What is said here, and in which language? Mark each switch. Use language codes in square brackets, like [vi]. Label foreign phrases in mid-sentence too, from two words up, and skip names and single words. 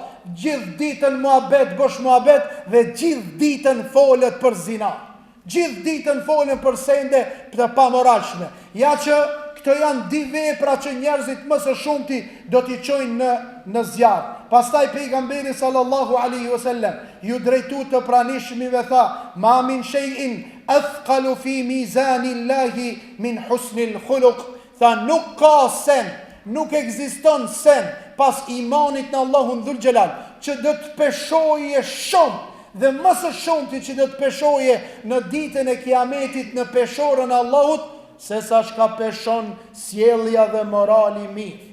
[sq] Gjithë ditën muhabet, bësh muhabet, dhe gjithë ditën folet për zina. Gjithë ditën folen për sende të pamoralshme. Ja që këto janë di vepra që njerëzit më së shumti do t'i çojnë në zjarr. Pastaj pejgamberi [ar] صلى الله عليه وسلم [sq] ju drejtu të pranishmive, tha [ar] ما من شيء أثقل في ميزان الله من حسن الخلق. [sq] Tha nuk ka sen, nuk ekziston sen pas imanit në Allahun Dhul Xhelal që do të peshoje shumë, dhe më së shumti që do të peshoje në ditën e Kiametit në peshorën e Allahut, se sa shka peshon sjellja dhe morali mirë.